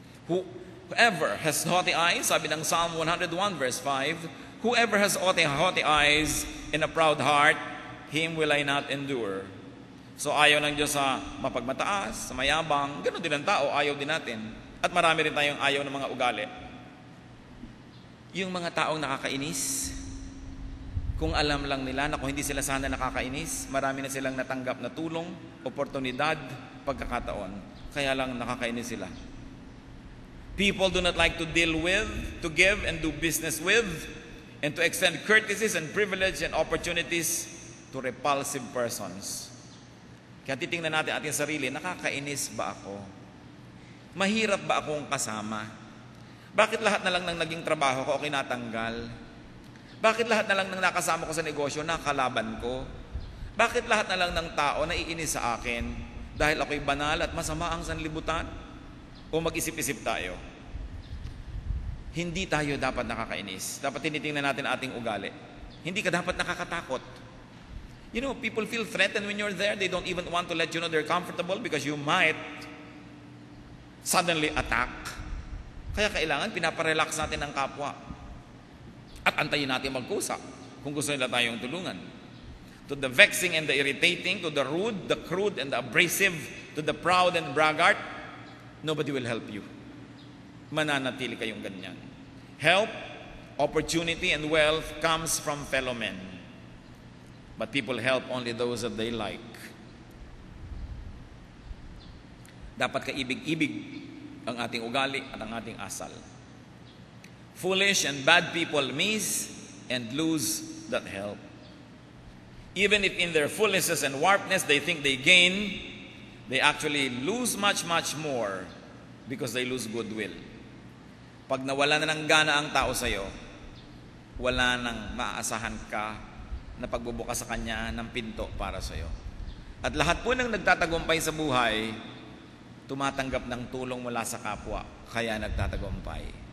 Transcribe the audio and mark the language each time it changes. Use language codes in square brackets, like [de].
[en] Whoever has haughty eyes, [tl] sabi ng [en] Psalm 101 verse 5, whoever has haughty eyes and a proud heart, him will I not endure. [tl] So ayaw ng Diyos sa mapagmataas, sa mayabang, ganun din ang tao, ayaw din natin. At marami rin tayong ayaw ng mga ugali. Yung mga taong nakakainis, kung alam lang nila na kung hindi sila sana nakakainis, marami na silang natanggap na tulong, oportunidad, pagkakataon. Kaya lang nakakainis sila. [en] People do not like to deal with, to give and do business with, and to extend courtesies and privilege and opportunities to repulsive persons. [tl] Kaya titingnan natin ating sarili, nakakainis ba ako? Mahirap ba akong kasama? Bakit lahat na lang ng naging trabaho ko okay natanggal? Bakit lahat na lang ng nakasama ko sa negosyo nakalaban ko? Bakit lahat na lang ng tao naiinis sa akin dahil ako'y banal at masama ang sanlibutan? O mag-isip-isip tayo? Hindi tayo dapat nakakainis. Dapat tinitingnan natin ating ugali. Hindi ka dapat nakakatakot. [en] You know, people feel threatened when you're there. They don't even want to let you know they're comfortable because you might suddenly attack. [tl] Kaya kailangan pinaparelax natin ang kapwa. At antayin natin magkusa kung gusto nila tayong tulungan. [en] To the vexing and the irritating, to the rude, the crude, and the abrasive, to the proud and braggart, nobody will help you. [tl] Mananatili kayong ganyan. [en] Help, opportunity, and wealth comes from fellow men. But people help only those that they like. [tl] Dapat kaibig-ibig ang ating ugali at ang ating asal. [en] Foolish and bad people miss and lose that help. Even if in their foolishness and warpness they think they gain, they actually lose much, much more because they lose goodwill. [tl] Pag nawala na ng gana ang tao sa'yo, wala nang maaasahan ka na pagbubukas sa kanya ng pinto para sa'yo. At lahat po ng nagtatagumpay sa buhay, tumatanggap ng tulong mula sa kapwa, kaya nagtatagumpay.